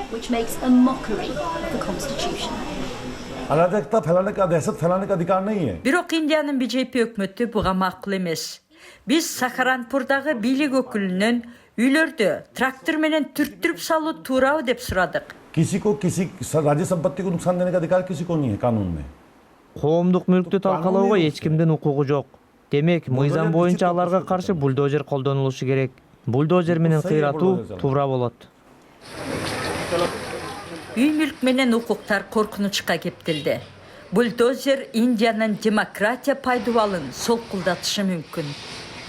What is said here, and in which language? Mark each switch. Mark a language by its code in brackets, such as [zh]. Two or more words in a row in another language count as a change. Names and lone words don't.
[ky] Бирок Индиянын BJP өкмөтү буга макул эмес. Биз Сахаранпурдагы бийлик өкүлүнөн үйлөрдө трактор менен түрттүрүп салуу туурабы деп сурадык. [hi] किसी राज्य संपत्ति को नुकसान देने का अधिकार किसी को नहीं है कानून में. [ky] Коомдук мүлктү талкалоого эч кимдин укугу жок. Демек, мыйзам боюнча аларга каршы бульдозер колдонулушу керек. Бульдозер менен кыйратуу туура болот. Үй мүлк менен укуктар коркунучка кептелди. Бульдозер Индиянын демократия пайдубалын солкулдатышы мүмкүн.